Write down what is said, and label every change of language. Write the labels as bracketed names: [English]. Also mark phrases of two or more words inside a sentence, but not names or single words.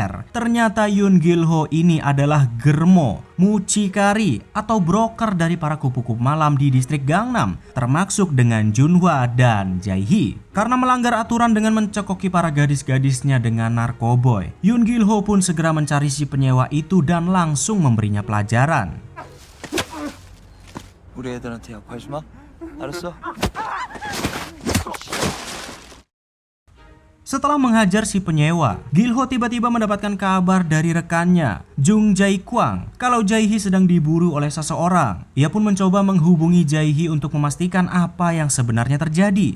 [Indonesian] Ternyata Yoon Gil-ho ini adalah germo mucikari atau broker dari para kupu-kupu malam di distrik Gangnam, termasuk dengan Junhwa dan Jae-hee. Karena melanggar aturan dengan mencekoki para gadis-gadisnya dengan narkoboy, Yoon Gil-ho pun segera mencari si penyewa itu dan langsung memberinya pelajaran. [Korean] 우리 애들한테 약하지 마. 알았어? [Indonesian] Setelah menghajar si penyewa, Gil-ho tiba-tiba mendapatkan kabar dari rekannya, Jung Jae-kwang, kalau Jae-hee sedang diburu oleh seseorang. Ia pun mencoba menghubungi Jae-hee untuk memastikan apa yang sebenarnya terjadi.